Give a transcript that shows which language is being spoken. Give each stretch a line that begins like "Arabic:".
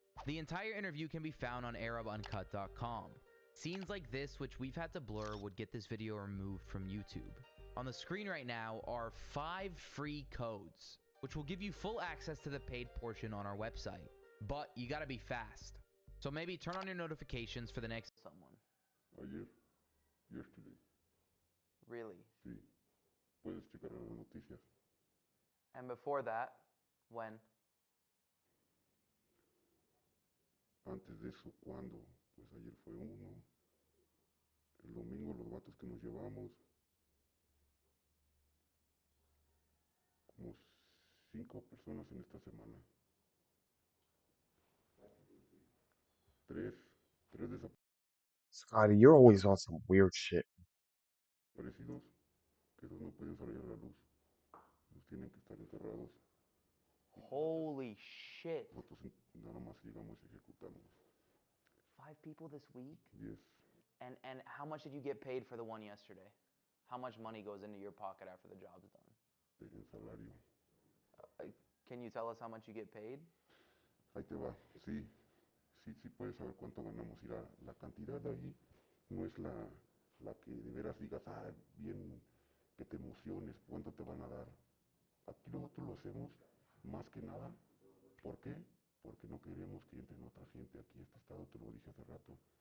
English: The entire interview can be found on ArabUncut.com. Scenes like this, which we've had to blur, would get this video removed from YouTube. On the screen right now are 5 free codes, which will give you full access to the paid portion on our website. But you gotta be fast. So maybe turn on your notifications for the next someone.
Spanish: Ayer,
English: yesterday, Really?
Spanish: sí. Puedes checar las noticias.
English: And before that, when?
Spanish: Antes de eso, ¿cuándo? Pues ayer fue uno. El domingo los vatos que nos llevamos. Como 5 personas en esta semana. Tres, tres
English: Scotty, you're always on some weird shit.
Spanish: desaparecidos, que esos no pueden salir a la luz. Los tienen que estar enterrados.
English: Holy shit.
Spanish: Nosotros nada más llegamos y ejecutamos.
English: 5 people this week? Yes. And how much did you get paid for the one yesterday? How much money goes into your pocket after the job's done?
Spanish: En salario.
English: Can you tell us how much you get paid?
Spanish: Ahí te va. Sí, sí puedes saber cuánto ganamos. Y la cantidad de ahí no es la que de veras digas, bien, que te emociones, cuánto te van a dar. Aquí nosotros lo hacemos más que nada. ¿Por qué? Porque no queremos que entre otra gente aquí a este estado, te lo dije hace rato.